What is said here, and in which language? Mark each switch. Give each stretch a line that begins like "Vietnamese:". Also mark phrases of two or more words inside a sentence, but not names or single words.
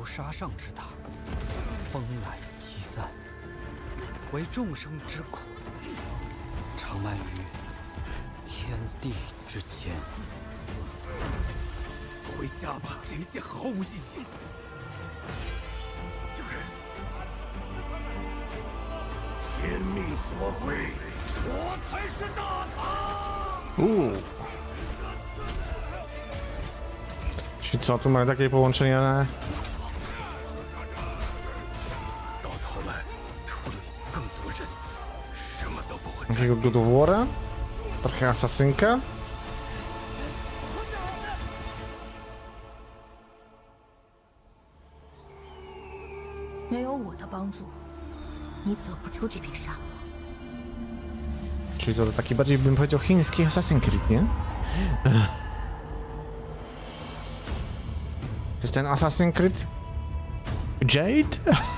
Chinese: 沙上之塔，风来即散，为众生之苦，长漫于天地之间。回家吧，这一切毫无意义。天命所归，我才是大唐。
Polish: Czy co, tu mamy takie połączenia? Jakiego God of War'a? Trochę asasynka?
Chinese: 没有我的帮助，你走不出这片沙漠。
Polish: Czyli to taki bardziej bym powiedział chiński Assassin's Creed, nie? To jest ten Assassin's Creed? Jade?